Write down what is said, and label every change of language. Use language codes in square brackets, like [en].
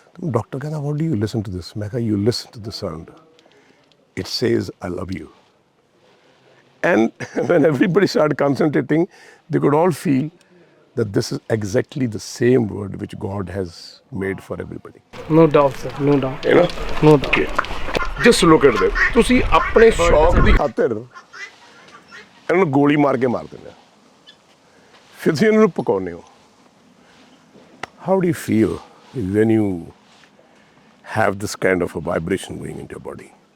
[en] Doctor, what do you listen to this? I said, you listen to the sound. It says, I love you. And when everybody started concentrating, they could all feel that this is exactly the same word which God has made for everybody. No doubt, sir. No doubt. You know? No doubt. Just look at them. [pa] ਤੁਸੀਂ ਆਪਣੇ ਸ਼ੌਕ ਦੀ ਖਾਤਰ ਇਹਨਾਂ ਨੂੰ ਗੋਲੀ ਮਾਰ ਕੇ ਮਾਰ ਦਿੰਦੇ ਹੋ। ਫਿਰ ਤੁਸੀਂ ਇਹਨਾਂ ਨੂੰ ਪਕਾਉਂਦੇ ਹੋ। [en] How do you feel when you have this kind of a vibration going into your body?